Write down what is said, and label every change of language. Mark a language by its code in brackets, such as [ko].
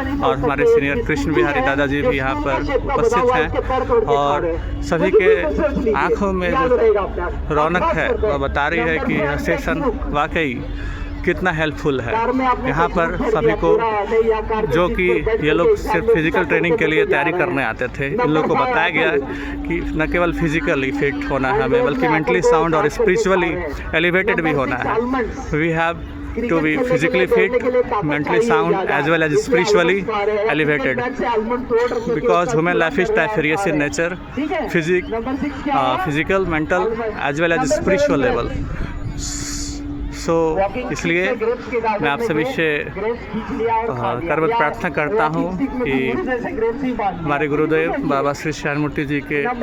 [hi] और हमारे सीनियर कृष्ण बिहारी दादाजी भी यहाँ पर उपस्थित हैं और सभी के आँखों में जो रौनक है वह बता रही है कि यह सेशन वाकई कितना हेल्पफुल है। यहाँ पर सभी को, जो कि ये लोग सिर्फ फिज़िकल ट्रेनिंग के लिए तैयारी करने आते थे, इन लोगों को बताया गया कि न केवल फिज़िकली फिट होना है हमें, बल्कि मेंटली साउंड और स्पिरिचुअली एलिवेटेड भी होना है। [en] We have to be physically fit, mentally sound as well as spiritually elevated, because human life is diverse in nature, physical, mental as well as spiritual level. [hi] सो इसलिए मैं आप सभी से करबद्ध प्रार्थना करता हूँ कि हमारे गुरुदेव बाबा श्री श्याममूर्ति जी के